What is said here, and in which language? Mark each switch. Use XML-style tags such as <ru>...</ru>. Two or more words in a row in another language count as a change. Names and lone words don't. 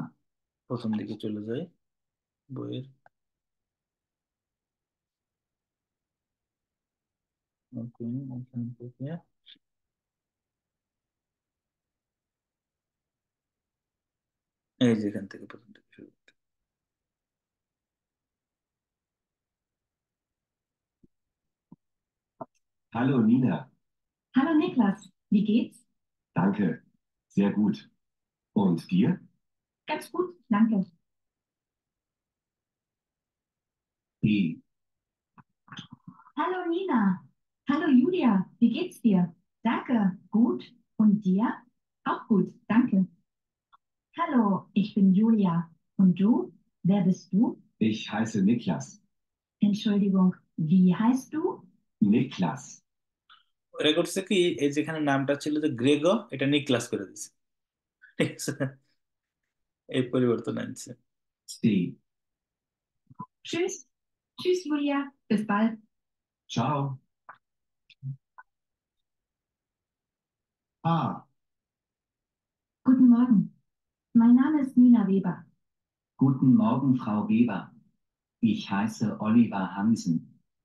<bn>প্রথম দিকে চলে যাই বইয়ের। ওকে, এখান থেকে এই যে এখান থেকে প্রথম দিকে শুরু করতে।</bn> <de>hallo Nina. Hallo Niklas, wie geht's? Danke, sehr gut. Und dir? Ganz gut, danke. B, Hallo Nina. Hallo Julia, wie geht's dir? Danke. Gut. Und dir? Auch gut, danke. Hallo, ich bin Julia. Und du? Wer bist du? ich heiße Niklas. Entschuldigung, wie heißt du? Niklas.</de> <bn>ওরা করছে কি, এই যেখানে নামটা ছিল যে গ্রেগো, এটা নিক্লাস করে দিছে। ঠিক আছে, এই পরিবর্তন আনছে।</bn> <de>C, Tschüss. Tschüss, Julia. Bis bald. ciao. A, Guten Morgen. Mein Name ist Nina Weber. guten Morgen, Frau Weber. Ich heiße Oliver Hansen.</de>